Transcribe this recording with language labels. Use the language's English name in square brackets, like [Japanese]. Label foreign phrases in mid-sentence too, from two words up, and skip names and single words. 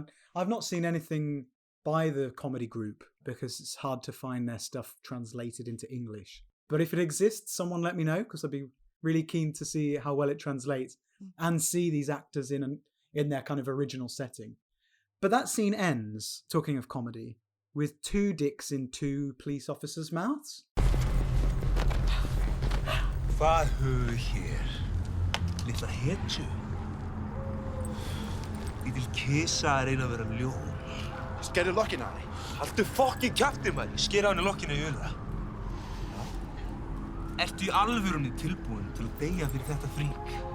[English] I've not seen anything by the comedy group because it's hard to find their stuff translated into English. But if it exists, someone let me know, because I'd be really keen to see how well it translates and see these actors in their kind of original setting. But that scene ends, talking of comedy, with two dicks in two police officers' mouths. [Icelandic] Hvað höfum við hér? Litla hetju? Lítil kisa reyna að vera ljón. Skerðu lokkinn á henni. Haltu fokkin kjafti, maður. Ég sker á henni lokkinu í öðra. Ertu í alvörunni tilbúin til að deyja fyrir þetta frík?